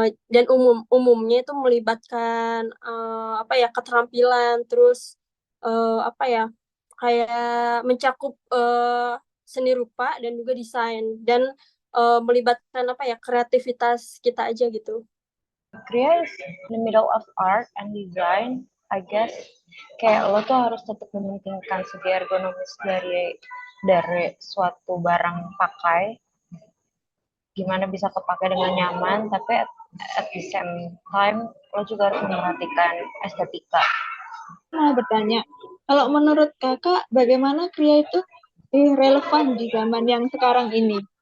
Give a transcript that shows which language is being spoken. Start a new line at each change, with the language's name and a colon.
Indonesian: Dan umumnya itu melibatkan keterampilan, terus kayak mencakup seni rupa dan juga desain, dan melibatkan kreativitas kita aja gitu.
English: Kria is in the middle of art and design, I guess.
Indonesian: Kayak lo tuh harus tetap mementingkan segi ergonomis dari suatu barang pakai, gimana bisa kepakai dengan nyaman, tapi
English: at the same time
Indonesian: lo juga harus memperhatikan estetika. Mau bertanya, kalau menurut kakak bagaimana Kria itu relevan di zaman yang sekarang ini?